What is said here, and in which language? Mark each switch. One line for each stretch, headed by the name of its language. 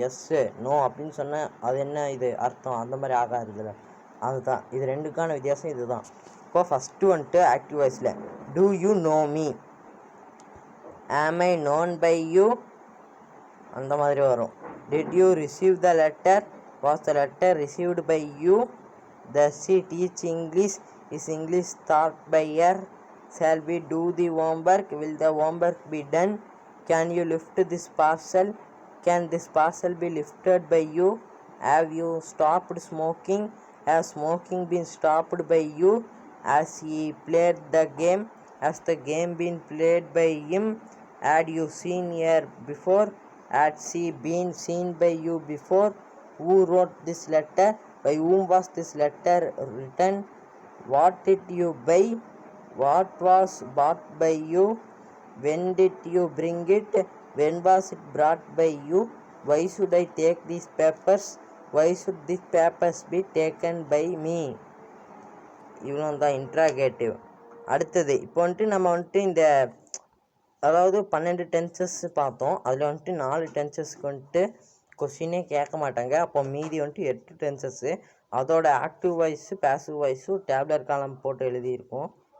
Tamil: S no அப்படின்னு சொன்னேன், அது என்ன இது அர்த்தம், அந்த மாதிரி ஆகாது இதில். அதுதான் இது ரெண்டுக்கான வித்தியாசம், இது தான். இப்போ ஃபஸ்ட்டு வந்துட்டு ஆக்டிவ் வாய்ஸில்
English: do you know me, am I known by you
Tamil: அந்த மாதிரி வரும்.
English: Did you receive the letter, was the letter received by you? Does she teach English? Is English taught by her? Shall we do the homework? Will the homework be done? Can you lift this parcel? Can this parcel be lifted by you? Have you stopped smoking? Has smoking been stopped by you? Has he played the game? Has the game been played by him? Had you seen her before? Had she been seen by you before? Who wrote this letter? By whom was this letter written? What did you buy? What was bought by you? When did you bring it? When was it brought by you? Why should I take these papers? Why should these papers be taken by me?
Tamil: இவ்வளோ தான் interrogative. அடுத்தது இப்போ நம்ம இந்த அதாவது 12 tenses பார்த்தோம். அதில் 4 டென்சஸ்க்கு கொஸ்டினே கேட்க மாட்டாங்க. அப்போ மீதி 8 டென்சஸ்ஸு. அதோட ஆக்டிவ் வாய்ஸு பேசிவ் வாய்ஸும் டேப்லர் காலம் போட்டு எழுதியிருக்கோம்.